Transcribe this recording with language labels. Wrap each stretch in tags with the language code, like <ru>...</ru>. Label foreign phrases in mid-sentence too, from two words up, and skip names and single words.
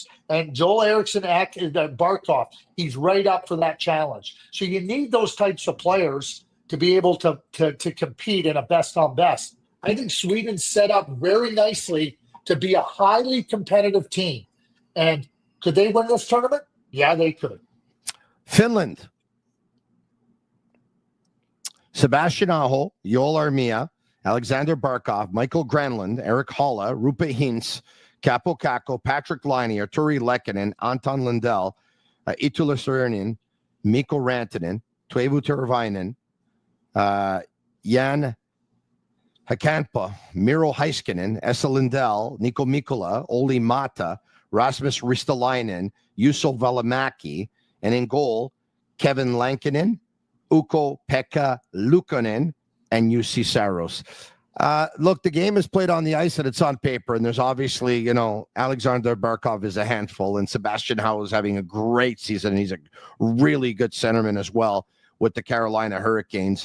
<en>And Joel Eriksson Ek, Barkov, he's right up for that challenge. So you need those types of players to be able to compete in a best-on-best. I think Sweden's set up very nicely to be a highly competitive team. And could they win this tournament? Yeah, they could. Finland. Sebastian Aho, Joel Armia, Alexander Barkov, Michael Granlund, Eric Halla, Rupa Hintz, Capo Kakko, Patrik Laine, Arturi Lehkonen, Anton Lundell, Itula Sörnin, Mikko Rantanen, Toivo Teravainen, Jan Hakanpää, Miro Heiskanen, Esa Lindell, Nico Mikkola, Olli Mata, Rasmus Ristolainen, Juuso Välimäki, and in goal, Kevin Lankinen, Ukko-Pekka Luukkonen, and Jussi Saros. Look, the game is played on the ice and it's on paper, and there's obviously, you know, Alexander Barkov is a handful, and Sebastian Howe is having a great season, and he's a really good centerman as well with the Carolina Hurricanes.</en>